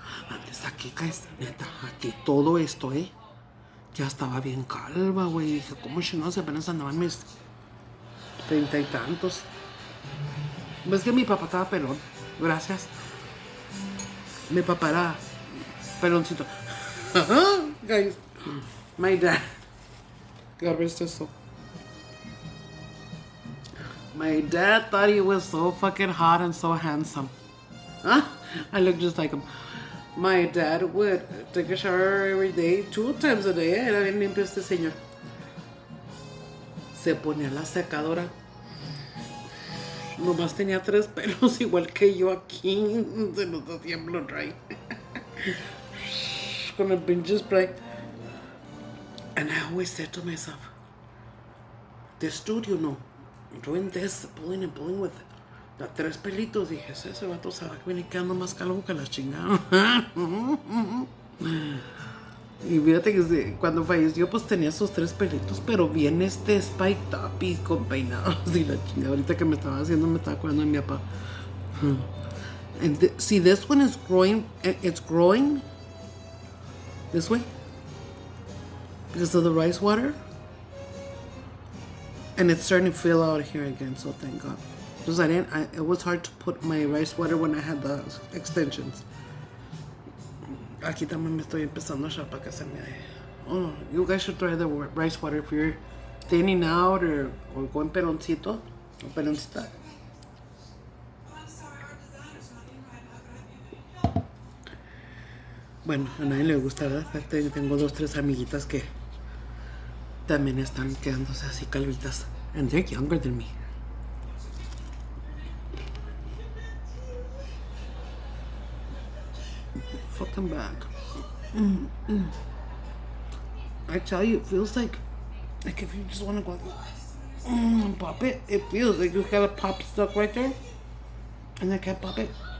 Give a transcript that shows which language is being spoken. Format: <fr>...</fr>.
<es>Antes aquí, guys, neta, aquí todo esto, ya estaba bien calva, güey. Dije, ¿cómo chingados apenas andaban mis 30 y tantos? Ves que mi papá estaba pelón, gracias. Mi papá era peloncito.</es> <en>Guys, my dad, God rest his soul. My dad thought he was so fucking hot and so handsome. Huh? I look just like him. My dad would take a shower every day, 2 times a day.</en> <es>Era bien limpio este señor. Se ponía la secadora. Nomás tenía 3 pelos, igual que yo aquí. Se nos hacía</es> <en>blow dry.</en> <es>Con el pinche spray.</es> <en>And I always said to myself, this dude, you know, doing this, pulling and pulling with the 3 pelitos.</en> <es>Dije, ese vato se va a venir quedando más calvo que la chingada. Y fíjate que cuando falleció, pues tenía esos 3 pelitos, pero bien</es> <en>spiked up</en> <es>y con peinados y la chingada. Ahorita que me estaba haciendo, me estaba acordando de mi papá.</es> <en>And see, this one is growing, it's growing this way because of the rice water. And it's starting to fill out here again, so thank God. Because it was hard to put my rice water when I had the extensions.</en> <es>Aquí también me estoy empezando a echar para que se me...</es> <en>Oh, you guys should try the rice water if you're thinning out or going</en> <es>peloncito o peloncita. Bueno, a nadie le gusta, ¿verdad? Tengo 2, 3 amiguitas que también están quedándose así calvitas.</es> <en>And they're younger than me. Fucking bag. I tell you, it feels like if you just want to go and pop it, it feels like you got a pop stuck right there. And I can't pop it.</en>